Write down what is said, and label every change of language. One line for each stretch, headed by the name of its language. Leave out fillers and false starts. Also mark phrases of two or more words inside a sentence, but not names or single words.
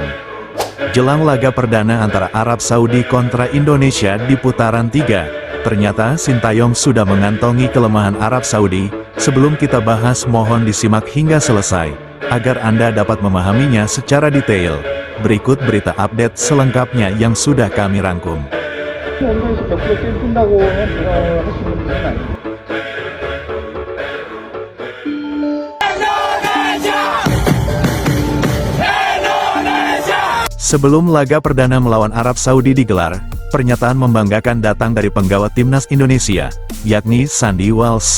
Indonesian: Jelang laga perdana antara Arab Saudi kontra Indonesia di putaran 3, ternyata Sintayong sudah mengantongi kelemahan Arab Saudi. Sebelum kita bahas, mohon disimak hingga selesai, agar Anda dapat memahaminya secara detail. Berikut berita update selengkapnya yang sudah kami rangkum.
Korean: 언더에서 100% 게임 뛴다고 보장을 하시는 분은 아니에요.
Indonesian: Sebelum laga perdana melawan Arab Saudi digelar, pernyataan membanggakan datang dari penggawa timnas Indonesia, yakni Sandy Walsh.